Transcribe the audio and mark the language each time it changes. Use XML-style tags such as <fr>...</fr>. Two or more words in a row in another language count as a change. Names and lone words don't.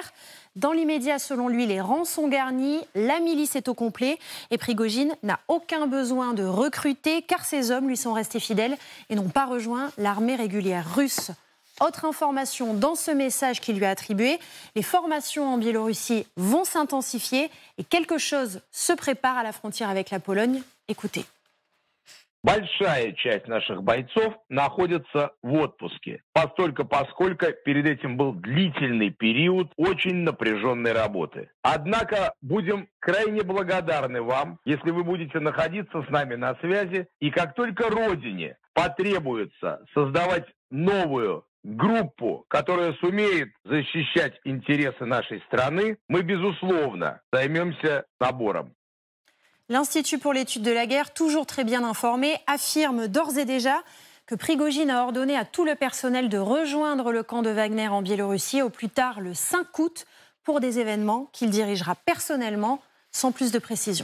<fr>Dans l'immédiat, selon lui, les rangs sont garnis, la milice est au complet et Prigojine n'a aucun besoin de recruter car ses hommes lui sont restés fidèles et n'ont pas rejoint l'armée régulière russe. Autre information dans ce message qu'il lui a attribué, les formations en Biélorussie vont s'intensifier et quelque chose se prépare à la frontière avec la Pologne. Écoutez.</fr> <ru>Большая часть наших бойцов находится в отпуске, поскольку перед этим был длительный период очень напряженной работы. Однако будем крайне благодарны вам, если вы будете находиться с нами на связи, и как только Родине потребуется создавать новую группу, которая сумеет защищать интересы нашей страны, мы, безусловно, займемся набором.</ru> <fr>L'Institut pour l'étude de la guerre, toujours très bien informé, affirme d'ores et déjà que Prigojine a ordonné à tout le personnel de rejoindre le camp de Wagner en Biélorussie au plus tard le 5 août pour des événements qu'il dirigera personnellement, sans plus de précision.</fr>